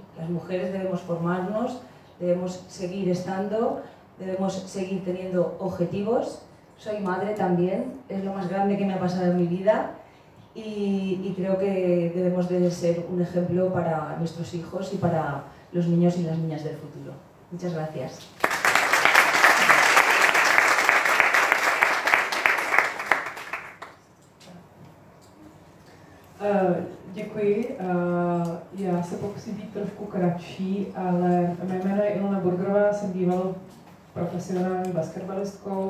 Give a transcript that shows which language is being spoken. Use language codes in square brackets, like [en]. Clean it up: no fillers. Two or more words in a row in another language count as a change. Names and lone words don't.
[es] Las mujeres debemos formarnos, debemos seguir estando, debemos seguir teniendo objetivos. Soy madre también, es lo más grande que me ha pasado en mi vida y creo que debemos de ser un ejemplo para nuestros hijos y para los niños y las niñas del futuro. Muchas gracias. [cs] Děkuji. Já se pokusím být trošku kratší, ale mé jméno je Ilona Burgerová, jsem bývalou profesionální basketbalistkou.